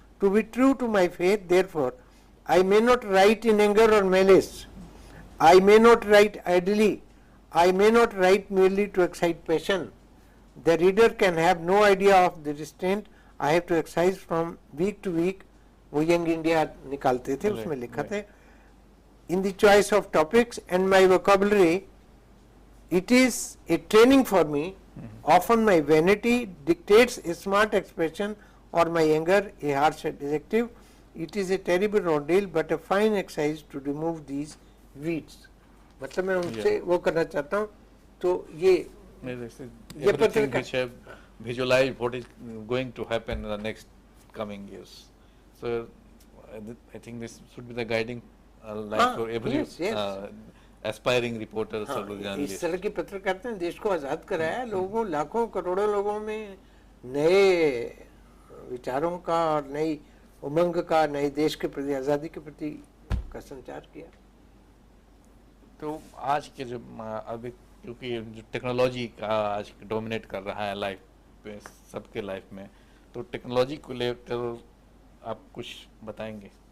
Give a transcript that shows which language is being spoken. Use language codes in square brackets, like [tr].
[en] To be true to my faith, therefore, I may not write in anger or malice. I may not write idly. I may not write merely to excite passion. The reader can have no idea of the restraint I have to exercise from week to week. [hi] वो young India निकालते थे, उसमें लिखा था, [en] in the choice of topics and my vocabulary. It is a training for me. Often my vanity dictates a smart expression or my anger a harsh adjective. It is a terrible ordeal but a fine exercise to remove these weeds. [hi] मतलब मैं उनसे वो करना चाहता हूँ। तो ये [en] everything which have visualized what is going to happen in the next coming years. So I think this should be the guiding light for every aspiring reporters or journalists. [hi] इस तरह की पत्रकारिता ने देश को आजाद कराया, लोगों, लाखों करोड़ों लोगों में नए विचारों का और नई उमंग का, नए देश के प्रति, आजादी के प्रति का संचार किया। तो आज के जो अभी क्योंकि जो टेक्नोलॉजी का आज डोमिनेट कर रहा है लाइफ पे, सबके लाइफ में, तो टेक्नोलॉजी को लेकर आप कुछ बताएंगे?